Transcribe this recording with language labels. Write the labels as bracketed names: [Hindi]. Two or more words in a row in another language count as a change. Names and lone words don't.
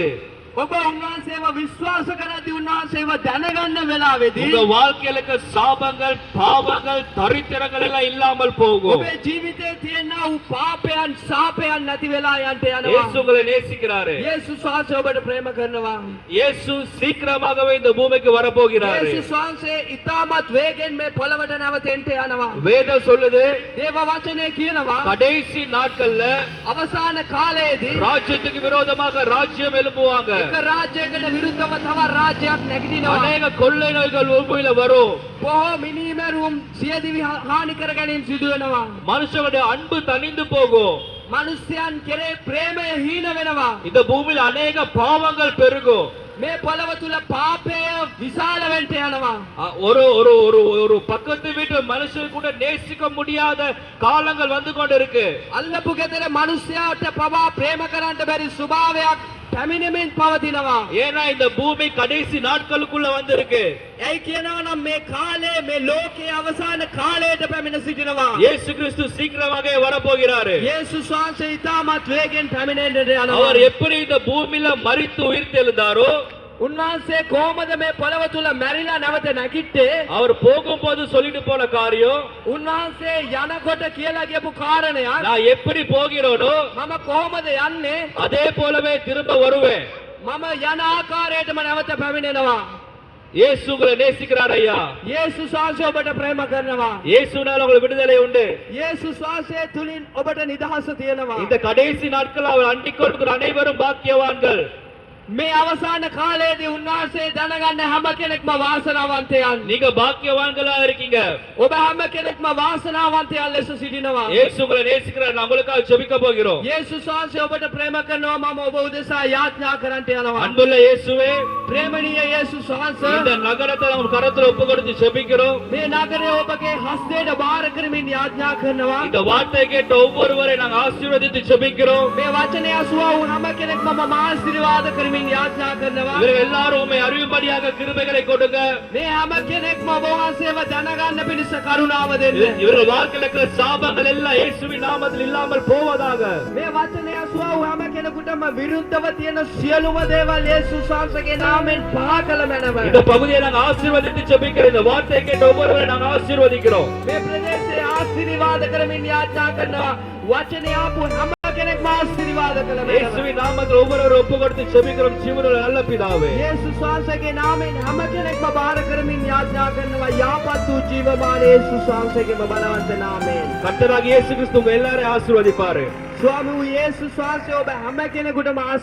[Sinhala] ඔබ උන්වහන්සේව විශ්වාස කරද්දී උන්වහන්සේව දැනගන්න වෙලාවේදී [Tamil] உங்க வாழ்க்கையில இருக்க சாபங்கள் பாவங்கள் தரித்திரங்கள் எல்லாம் இல்லாமல் போகும். [Sinhala] ඔබේ ජීවිතයේ තියෙනා වූ පාපයන් ශාපයන් නැති වෙලා යන්න යනවා. [Tamil] இயேசு உங்களை நேசிக்கிறாரு. [Sinhala] යේසුස් වහන්සේ ඔබට ප්‍රේම කරනවා. [Tamil] இயேசு சீக்கிரமாகவே இந்த பூமிக்கு வர போகிறாரு. [Sinhala] යේසුස් වහන්සේ ඉතාමත් වේගෙන් මේ පොළවට නැවතෙන්න යනවා. [Tamil] வேதம் சொல்லுது [Sinhala] දේව වචනේ කියනවා [Tamil] கடைசி நாட்கள்ல [Sinhala] අවසාන කාලයේදී [Tamil] ராஜ்யத்துக்கு விரோதமாக ராஜ்யம் எழுப்புவாங்க. [Sinhala] එක රාජ්‍යයකට විරුද්ධව තව රාජ්‍යයක් නැගිටිනවා. [Tamil] அநேக கொள்ளை நோய்கள் பூமியில வரும். [Sinhala] බොහෝ මිනිමරුම් සියදිවි හානි කර ගැනීම සිදු වෙනවා. [Tamil] மனுஷனுடைய அன்பு தணிந்து போகும். [Sinhala] මිනිස්යන් කෙරේ ප්‍රේමය හීන වෙනවා. [Tamil] இந்த பூமியில அநேக பாவங்கள் பெருகும். [Sinhala] මේ පොළව තුල පාපය විශාල වෙන්න යනවා. [Tamil] ஒரு ஒரு ஒரு ஒரு பக்கத்து வீட்டு மனுஷன் கூட நேசிக்க முடியாத காலங்கள் வந்து கொண்டு இருக்கு. [Sinhala] අල්ලපු ගෙදර මිනිස්යාට පවා ප්‍රේම කරන්න බැරි ස්වභාවයක් පැමිණෙමින් පවතිනවා. [Tamil] ஏன்னா இந்த பூமி கடைசி நாட்களுக்குள்ள வந்திருக்கு. [Sinhala] ඇයි කියනවා නම් මේ කාලේ මේ ලෝකයේ අවසාන කාලයට පැමිණ සිටිනවා. [Tamil] இயேசு கிறிஸ்து சீக்கிரமாக வர போகிறாரு. [Sinhala] යේසුස් වහන්සේ ඉතාමත් වේගෙන් පැමිණෙන්නට යනවා. [Tamil] அவர் எப்படி இந்த பூமியில மரித்து உயிர்த்தெழுந்தாரோ [Sinhala] උන්වහන්සේ කොහොමද මේ පොළව තුල මැරිලා නැවත නැගිට්ටේ? [Tamil] அவர் போகும்போது சொல்லிட்டு போன காரியம் [Sinhala] උන්වහන්සේ යනකොට කියලා කියපු කාරණයක් [Tamil] நான் எப்படி போகிறேனோ [Sinhala] මම කොහොමද යන්නේ? [Tamil] அதே போலவே திரும்ப வருவேன். [Sinhala] මම යන ආකාරයටම නැවත පැමිණෙනවා. [Tamil] இயேசு உங்களை நேசிக்கிறார் ஐயா. [Sinhala] යේසුස් වහන්සේ ඔබට ප්‍රේම කරනවා. [Tamil] இயேசுனால உங்களுக்கு விடுதலை உண்டு. [Sinhala] යේසුස් වහන්සේ තුලින් ඔබට නිදහස තියෙනවා. [Tamil] இந்த கடைசி நாட்கள் அவர் அண்டிக் கொடுக்கிற அனைவரும் பாக்கியவான்கள். [Sinhala] මේ අවසාන කාලයේදී උන්වහන්සේ දැනගන්න හැම කෙනෙක්ම වාසනාවන්තයන්. [Tamil] நீங்க பாக்கியவான்களா இருக்கீங்க. [Sinhala] ඔබ හැම කෙනෙක්ම වාසනාවන්තයන් ලෙස සිටිනවා. [Tamil] இயேசு உங்களை நேசிக்கிறார். நான் உங்களுக்காக ஜெபிக்க போகிறோம். [Sinhala] යේසුස් වහන්සේ ඔබට ප්‍රේම කරනවා. මම ඔබ උදෙසා යාඥා කරන්නට යනවා. [Tamil] அன்புள்ள இயேசுவே, [Sinhala] ප්‍රේමණීය යේසුස් වහන්සේ [Tamil] இந்த நகரத்தை நம்ம கரத்துல ஒப்பு கொடுத்து ஜெபிக்கிறோம். [Sinhala] මේ නගරය ඔබගේ හස්තයට බාර කරමින් යාඥා කරනවා. [Tamil] இந்த வார்த்தை கேட்ட ஒவ்வொருவரை நாங்க ஆசீர்வதித்து ஜெபிக்கிறோம். [Sinhala] මේ වචනය අසුවා වූ හැම කෙනෙක්ම මම ආශිර්වාද කරමින් යාඥා කරනවා. [Tamil] இவர்கள் எல்லாரும் உம்மை அறியும்படியாக கிருபைகளை கொடுங்க. [Sinhala] මේ හැම කෙනෙක්ම ඔබ වහන්සේව දැනගන්න පිණිස කරුණාව දෙන්න. [Tamil] இவர்கள் வாழ்க்கையில இருக்கிற சாபங்கள் எல்லாம் இயேசுவின் நாமத்தில் இல்லாமல் போவதாக. [Sinhala] මේ වචනය අසුවා වූ හැම කෙනෙකුටම විරුද්ධව තියෙන සියලුම දේවල් යේසුස් වහන්සේගේ නාමයෙන් පහ කළ මැනව. [Tamil] இந்த பகுதியை நாங்க ஆசீர்வதித்து ஜெபிக்கிறோம். இந்த வார்த்தையை கேட்ட ஒவ்வொருவரை நாங்க ஆசீர்வதிக்கிறோம். [Sinhala] මේ ප්‍රදේශයේ ආශිර්වාද කරමින් යාඥා කරනවා. වචනය ආපු හැම කෙනෙක්ම ආශිර්වාද කළ මැනව. [Tamil] இயேசுவின் நாமத்தில் ஒவ்வொருவரும் ஒப்பு கொடுத்து ஜெபிக்கிறோம். ஜீவனுள்ள நல்ல பிதாவே, [Sinhala] යේසුස් වහන්සේගේ නාමයෙන් හැම කෙනෙක්ම බාර කරමින් යාඥා කරනවා. යාපත් වූ ජීවමාන යේසුස් වහන්සේගේම බලවන්ත නාමයෙන්. [Tamil] கர்த்தராகிய இயேசு கிறிஸ்து உங்க எல்லாரையும் ஆசீர்வதிப்பாரு. [Sinhala] ස්වාමී වූ යේසුස් වහන්සේ ඔබ හැම කෙනෙකුටම